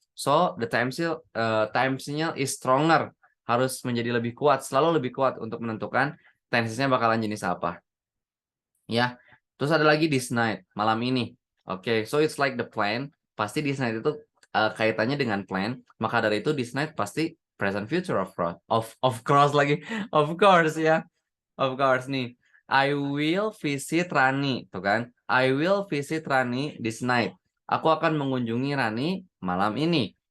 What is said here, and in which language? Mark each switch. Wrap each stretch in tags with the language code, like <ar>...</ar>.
<en>So, the time signal is stronger.</en> <id>Harus menjadi lebih kuat, selalu lebih kuat untuk menentukan tensesnya bakalan jenis apa. Ya, terus ada lagi</id> <en>this night,</en> <id>malam ini. Oke,</id> <en>so it's like the plan.</en> <id>Pasti</id> <en>this night</en> <id>itu kaitannya dengan plan. Maka dari itu</id> <en>this night</en> <id>pasti</id> <en>present future of course.</en> <id>Of course lagi. Of course ya. Of course nih.</id> <en>I will visit Rani,</en> <id>tuh kan?</id> <en>I will visit Rani this night.</en> <id>Aku akan mengunjungi Rani malam ini.</id>